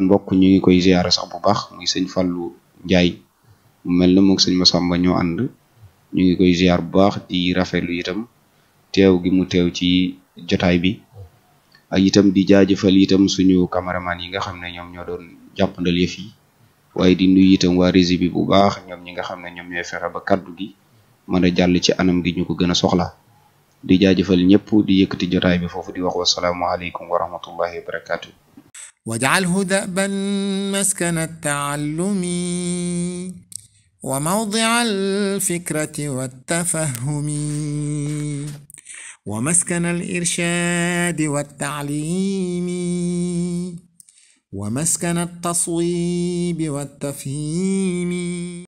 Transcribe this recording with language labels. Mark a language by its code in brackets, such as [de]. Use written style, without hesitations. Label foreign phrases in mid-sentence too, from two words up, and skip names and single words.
[wo] mbokk ñu ngi koy ziyaara sax bu baax muy sëñ Fallou Ndiaye mu mel na moog sëñ Massamba ñoo ànd ñu ngi koy ziyaar bu baax di rafetlu itam teew gi mu teew ci jotaay bi ak itam di jaajëfal itam suñu cameraman yi nga xam ne ñoom ñoo doon jàppandal yëf yi waaye di nuyu itam waa régie bi bu baax ñoom ñi nga xam ne ñoom ñooy fexe ba kaddu gi mën a jàll ci anam gi ñu ko gën a soxla di jaajëfal ñëpp di yëkkati jotaay bi foofu di wax [ar] والسلام عليكم ورحمة الله وبركاته واجعله دأبا مسكن التعلم وموضع الفكرة والتفهم ومسكن الإرشاد والتعليم ومسكن التصويب والتفهيم